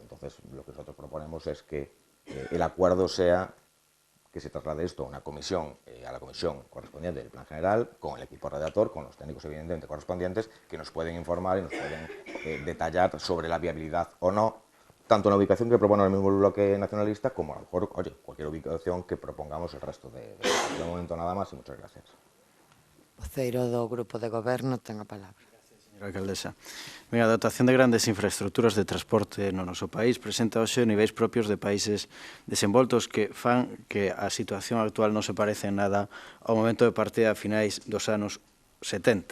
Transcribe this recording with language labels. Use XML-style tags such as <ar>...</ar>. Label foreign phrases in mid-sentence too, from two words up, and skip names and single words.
<es>Entonces, lo que nosotros proponemos es que el acuerdo sea que se traslade esto a una comisión, a la comisión correspondiente del Plan General, con el equipo redactor, con los técnicos evidentemente correspondientes, que nos pueden informar y nos pueden detallar sobre la viabilidad o no, tanto en la ubicación que propone el mismo bloque nacionalista, como a lo mejor, cualquier ubicación que propongamos el resto de momento nada más, y muchas gracias.</es> <gl>Voceiro do Grupo de Goberno ten a palabra. Señora alcaldesa, a dotación de grandes infraestructuras de transporte no noso país presenta hoxe niveis propios de países desenvoltos que fan que a situación actual non se parece en nada ao momento de partida a finais dos anos 70.</gl>